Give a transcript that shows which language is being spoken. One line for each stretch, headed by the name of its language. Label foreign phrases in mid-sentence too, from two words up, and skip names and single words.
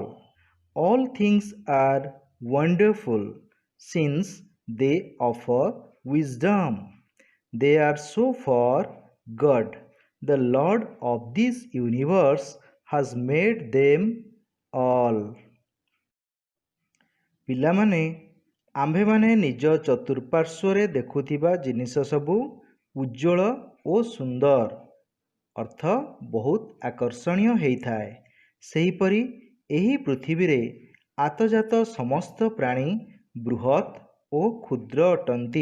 English: All things are wonderful since they offer wisdom. They are so for God, the Lord of this universe, has made them all.
Odia: ପିଲାମାନେ, ଆମ୍ଭେମାନେ ନିଜ ଚତୁଃପାର୍ଶ୍ୱରେ ଦେଖୁଥିବା ଜିନିଷ ସବୁ ଉଜ୍ଜଳ ଓ ସୁନ୍ଦର, ଅର୍ଥ ବହୁତ ଆକର୍ଷଣୀୟ ହେଇଥାଏ। ସେହିପରି ଏହି ପୃଥିବୀରେ ଆତଜାତ ସମସ୍ତ ପ୍ରାଣୀ ବୃହତ୍ ଓ କ୍ଷୁଦ୍ର ଅଟନ୍ତି।